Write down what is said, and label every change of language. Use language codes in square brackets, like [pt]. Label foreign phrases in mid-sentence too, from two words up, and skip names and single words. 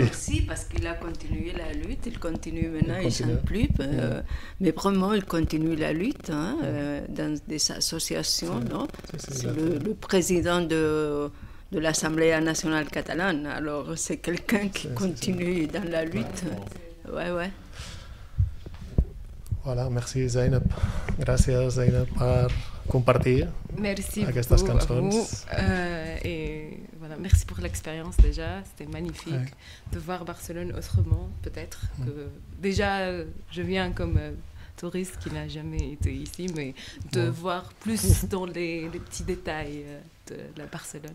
[fr] Aussi, parce qu'il a continué la lutte, il continue maintenant, il ne chante plus, mais vraiment, il continue la lutte dans des associations. Non? C'est le président de l'Assemblée nationale catalane, alors c'est quelqu'un qui continue dans la lutte. Ouais. Voilà, merci [ca] Zainab. Gracias Zainab par compartir aquestes cançons. [fr] Et voilà, merci pour l'expérience déjà, c'était magnifique de voir Barcelone autrement peut-être que déjà je viens comme touriste qui n'a jamais été ici, mais de voir plus dans les petits détails de la Barcelone.